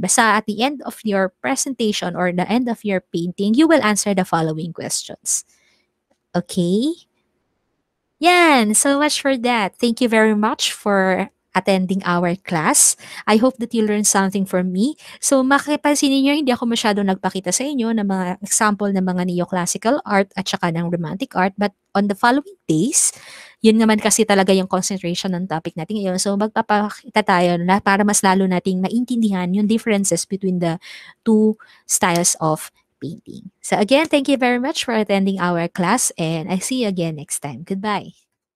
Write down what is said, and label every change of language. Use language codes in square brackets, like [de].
[en] Basta at the end of your presentation or the end of your painting, you will answer the following questions. Okay? Yan, so much for that. Thank you very much for attending our class. I hope that you learned something from me. [tl] So makipansin niyo, hindi ako masyado nagpakita sa inyo ng mga example ng mga neoclassical art at saka ng romantic art. But on the following days, yun naman kasi talaga yung concentration ng topic natin ngayon. So magpapakita tayo na para mas lalo nating maintindihan [en] yung differences between the two styles of painting. So again, thank you very much for attending our class and I see you again next time. Goodbye.